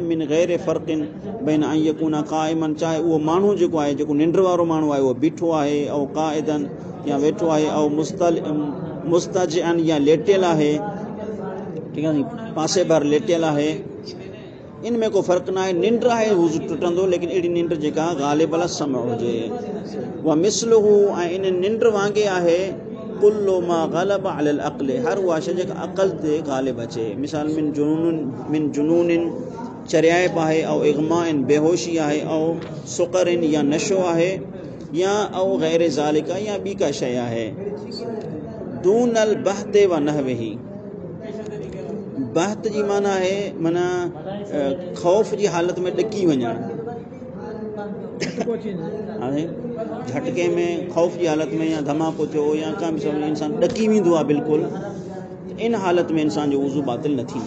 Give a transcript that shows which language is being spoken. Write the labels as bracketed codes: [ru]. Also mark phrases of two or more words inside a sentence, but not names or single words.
[ar] من غير فرق بين أن يكون قائما, [sd] चाहे उहो माण्हू जेको आहे जेको निंड वारो माण्हू आहे उहो बीठो आहे, ऐं क़ाइदन या वेठो आहे, ऐं मुस्तजअन या लेटियल आहे, ठीक आहे, पासे भर लेटियल आहे, इन में को फ़र्क़ु न आहे। निंड आहे वुज़ू टुटंदो, लेकिन अहिड़ी निंड जेका [ar] غالب السمع [sd] हुजे। [ar] ومثله, [sd] ऐं इन निंड वांगुरु आहे [ar] كل ما غلب على العقل, [sd] हर उहा शइ जेका अक़ल ते गालिब अचे। [ar] مثال من جنون [sd] चरियाइप आहे, ऐं इग़माइन बेहोशी आहे, ऐं सुक़रिन या नशो आहे, या ऐं [ar] غير ذلك [sd] या ॿी का शइ आहे। [ar] دون البهت ونحوه, [sd] बहत जी माना आहे माना ख़ौफ़ जी हालत में ॾकी वञणु, झटके में ख़ौफ़ जी हालत में या धमाको थियो या का बि समय इंसान ॾकी वेंदो आहे बिल्कुलु, इन हालत में इंसान जो वुज़ू बातिल न थींदो।